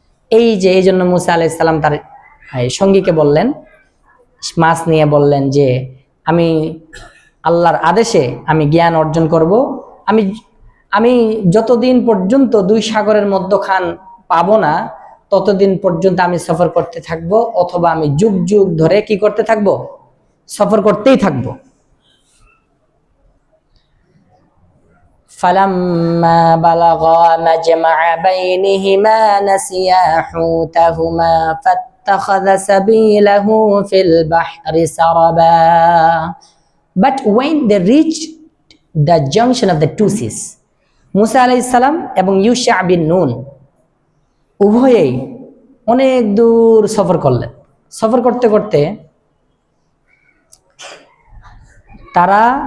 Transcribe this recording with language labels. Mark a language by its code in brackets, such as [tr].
[bn] এই যে এই জন্য মুসা আলাইহিস সালাম তার সঙ্গীকে বললেন, মাছ নিয়ে বললেন যে আমি আল্লাহর আদেশে আমি জ্ঞান অর্জন করব, আমি যতদিন পর্যন্ত দুই সাগরের মধ্যখান পাবো না ততদিন পর্যন্ত আমি সফর করতে থাকব, অথবা আমি যুগ যুগ ধরে কি করতে থাকব, সফর করতেই থাকব। [ar] فلما بلغا مجمع بينهما نسيا حوتهما فاتخذ سبيله في البحر سربا। [en] But when they reached the junction of the two seas, [bn] মুসা আলাইহিস সালাম এবং ইউশা বিন নুন উভয়েই অনেক দূর সফর করলেন। সফর করতে করতে তারা